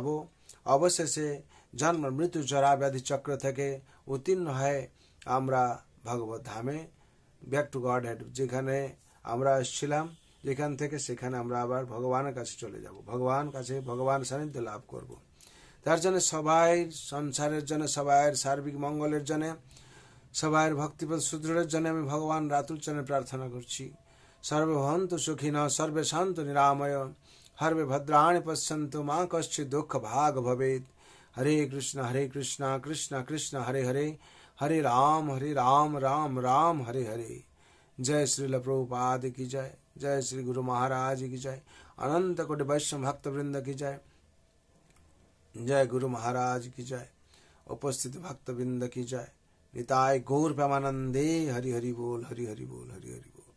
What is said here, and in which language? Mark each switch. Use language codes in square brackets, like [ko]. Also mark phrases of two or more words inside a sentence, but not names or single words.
[bn] অবশেষে জন্ম মৃত্যু জরা ব্যাধি চক্র থেকে উত্তীর্ণ হয়ে আমরা ভগবত ধামে [en] back to God head, [bn] যেখানে আমরা এসেছিলাম, যেখান থেকে সেখানে আমরা আবার ভগবানের কাছে চলে যাব, ভগবান সান্নিধ্য লাভ করব। তার জন্য সবাই সংসারের জন্য, সবাইয়ের সার্বিক মঙ্গলের জন্য, সবাইয়ের ভক্তিপদ সুদৃঢ়ের জন্য আমি ভগবান রাতুল চরণে প্রার্থনা করছি। [sa] সর্বে ভবন্তু সুখিনঃ, সর্বে সন্তু নিরাময়, হর্বে ভদ্রাণি পশ্যন্তু, মা কশ্চিৎ দুঃখ ভাগ ভবেৎ। হরে কৃষ্ণ কৃষ্ণ কৃষ্ণ হরে হরে, হরে রাম রাম রাম হরে হরে। [hi] जय श्रील प्रभुपाद की जय, जय श्री गुरु महाराज की जय, अनंत कोटि वैष्णव भक्त वृंद की जय, जय गुरु महाराज की जय, उपस्थित भक्त वृंद की जय। [bn] নিতাই গৌর প্রেমানন্দে। হরি হরি বোল, হরি হরি বোল, হরি হরি বোল।